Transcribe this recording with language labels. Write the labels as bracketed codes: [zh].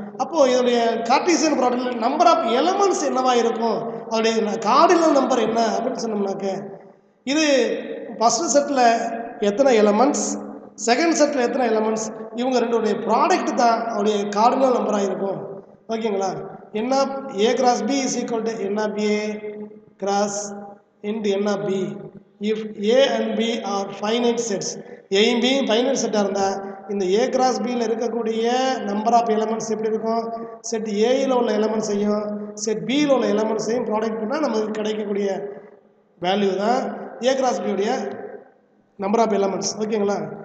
[ta] அப்போது இதோடைய Cartesian product number of elements என்னவா இருக்கும், அதோடைய கார்டினல் நம்பர் என்ன அப்படின்னு சொன்னோம்னாக்க இது ஃபஸ்ட்டு செட்டில் எத்தனை எலமெண்ட்ஸ், செகண்ட் செட்டில் எத்தனை எலமெண்ட்ஸ், இவங்க ரெண்டுடைய ப்ராடக்ட் தான் அவருடைய கார்டினல் நம்பராக இருக்கும். ஓகேங்களா? [en] n of a cross b is equal to n of a cross into n of b if a and b are finite sets. [ta] a b finite செட்டாக இருந்தால் இந்த a cross b யில் இருக்கக்கூடிய நம்பர் ஆஃப் எலமெண்ட்ஸ் எப்படி இருக்கும், set ஏயில் உள்ள எலமெண்ட்ஸையும் set பியில் உள்ள எலமெண்ட்ஸையும் ப்ராடக்ட் பண்ணால் நமக்கு கிடைக்கக்கூடிய வேல்யூ தான் a cross b உடைய நம்பர் ஆஃப் எலமெண்ட்ஸ். ஓகேங்களா?